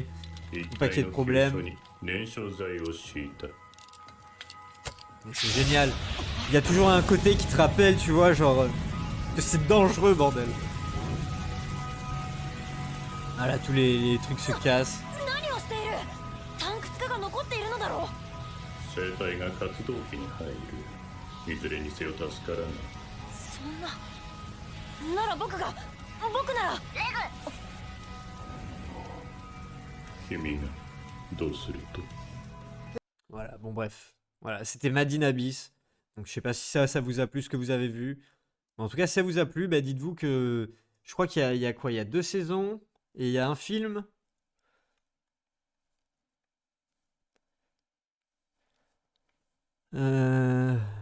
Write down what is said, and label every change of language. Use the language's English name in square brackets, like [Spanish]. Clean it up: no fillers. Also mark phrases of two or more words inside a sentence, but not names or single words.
[French] Faut pas qu'il y ait de problème. C'est génial. Il y a toujours un côté qui te rappelle tu vois genre que c'est dangereux bordel. Voilà tous les trucs se cassent. [Japanese] 生体が活動期に入る。いずれにせよ助からない。そんな。なら僕なら。レグ。君がどうすると？ [French] Voilà, bon bref. Voilà, c'était Made in Abyss. Donc je sais pas si ça vous a plu ce que vous avez vu. Mais en tout cas, si ça vous a plu, bah, dites-vous que je crois qu'il y a quoi? Il y a 2 saisons et il y a un film. Euh...